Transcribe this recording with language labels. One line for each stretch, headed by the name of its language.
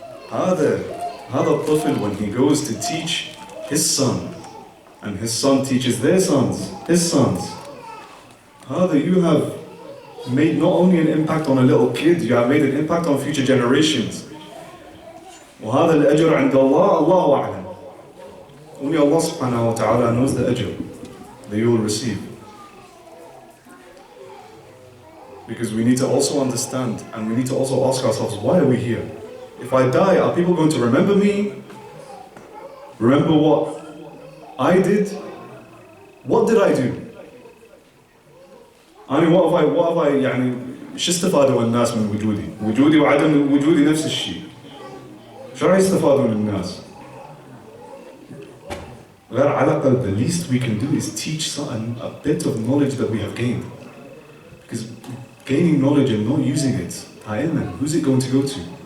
Arabic: هذا الطفل,
English: when he goes to teach his son, and his son teaches their sons, his sons, you have made not only an impact on a little kid, you have made an impact on future generations.
Arabic: وهذا الأجر عند الله الله أعلم.
English: Only Allah subhanahu wa ta'ala knows the ajr that you will receive. Because we need to also understand, and we need to also ask ourselves, why are we here? If I die, are people going to remember me? Remember what I did? What did I do? I mean, what have I
Arabic: يعني شو استفادوا الناس من وجودي وعدم وجودي نفس الشيء. شو راح يستفادون الناس؟ غير على الأقل,
English: the least we can do is teach someone a bit of knowledge that we have gained. Because gaining knowledge and not using it, who's it going to go to?